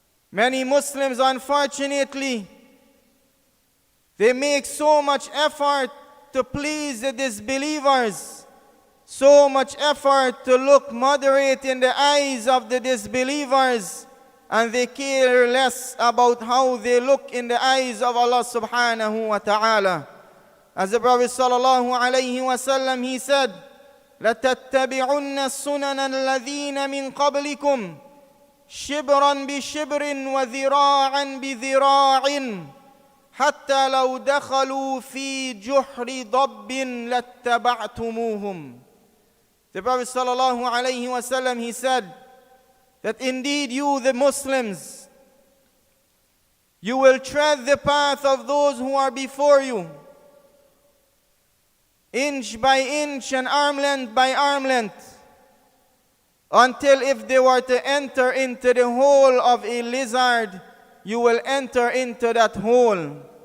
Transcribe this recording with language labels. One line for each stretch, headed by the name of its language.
English: Many Muslims, unfortunately, they make so much effort to please the disbelievers, so much effort to look moderate in the eyes of the disbelievers, and they care less about how they look in the eyes of Allah subhanahu wa ta'ala. As the Prophet sallallahu alayhi wa sallam, he said,
Arabic: لَتَتَّبِعُنَّ السُّنَنَ الَّذِينَ مِنْ قَبْلِكُمْ شِبْرًا بِشِبْرٍ وَذِرَاعًا بِذِرَاعٍ حَتَّى لَوْ دَخَلُوا فِي جُحْرِ ضَبٍّ لَاتَّبَعْتُمُوهُمْ.
English: The Prophet sallallahu alayhi wa sallam, he said that indeed you, the Muslims, you will tread the path of those who are before you, inch by inch and arm length by arm length, until if they were to enter into the hole of a lizard, you will enter into that hole.